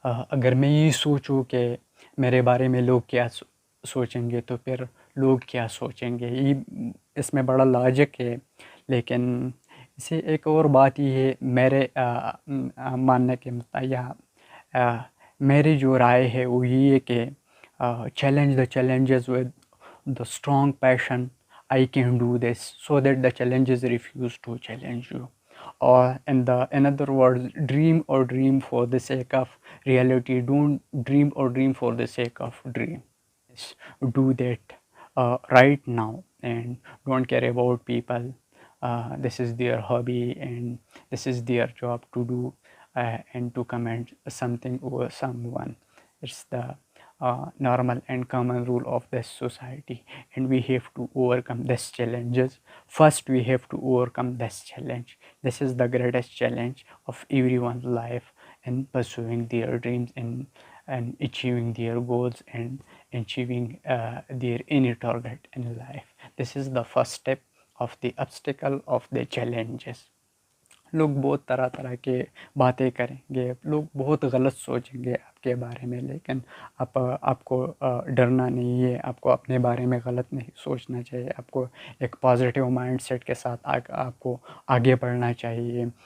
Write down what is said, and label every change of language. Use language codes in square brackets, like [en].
[ur] اگر میں یہ سوچوں کہ میرے بارے میں لوگ کیا سوچیں گے تو پھر لوگ کیا سوچیں گے، یہ اس میں بڑا لاجک ہے. لیکن اسے ایک اور بات یہ ہے میرے ماننے کے مطابق، میری جو رائے ہے وہ یہ ہے کہ [en] Challenge the challenges with the strong passion. I can do this so that the challenges refuse to challenge you. Or in other words, dream for the sake of reality. Don't dream for the sake of dream. Yes, do that right now and don't care about people. This is their hobby and this is their job to do and to comment something over someone. It's the normal and common rule of this society, and we have to overcome these challenges. First we have to overcome this challenge. This is the greatest challenge of everyone's life in pursuing their dreams and achieving their goals and achieving their any target in life. This is the first step of the obstacle of the challenges. [ur] لوگ بہت طرح طرح کے باتیں کریں گے، لوگ بہت غلط سوچیں گے آپ کے بارے میں، لیکن آپ کو ڈرنا نہیں ہے، آپ کو اپنے بارے میں غلط نہیں سوچنا چاہیے. آپ کو ایک پازیٹیو مائنڈ سیٹ کے ساتھ آپ کو آگے بڑھنا چاہیے.